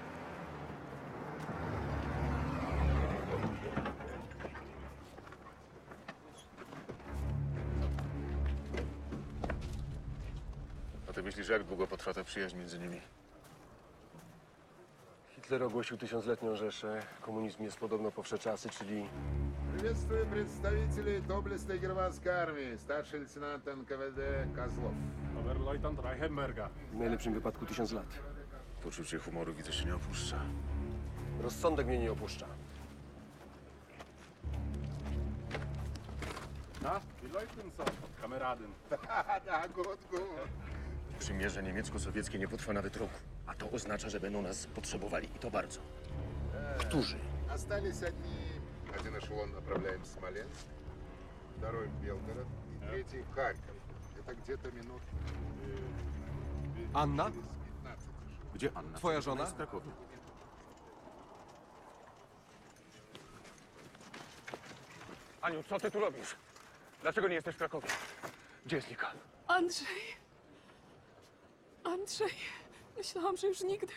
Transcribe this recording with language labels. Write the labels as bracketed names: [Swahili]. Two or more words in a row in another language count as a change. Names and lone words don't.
[Polish] A ty myślisz, jak długo potrwa ta przyjaźń między nimi? Hitler ogłosił 1000-letnią Rzeszę. Komunizm jest podobno po wsze czasy, czyli [Russian] Приветствую представителей доблестной германской армии, старший лейтенант НКВД Козлов. [German] Oberleutnant Reichenberga. [Polish] w najlepszym wypadku 1000 lat. Poczucie humoru widzę się nie opuszcza. Rozsądek mnie nie opuszcza. Na? [German] Die Leuten so, Kameraden. [Russian] Да, год. [Polish] Przymierze niemiecko-sowieckie nie potrwa nawet roku. A to oznacza, że będą nas potrzebowali. I to bardzo. Którzy? [Russian] Остались одни. Один эшелон направляем в Смоленск, второй в Белгород и третий в Харьков. Это где-то минут [Polish] Anna? [Russian] через 15 эшелонов. [Polish] Gdzie Anna? Twoja żona? W Krakowie. Aniu, co ty tu robisz? Dlaczego nie jesteś w Krakowie? Gdzie jest Nika? Andrzej! Andrzej! Myślałam, że już nigdy.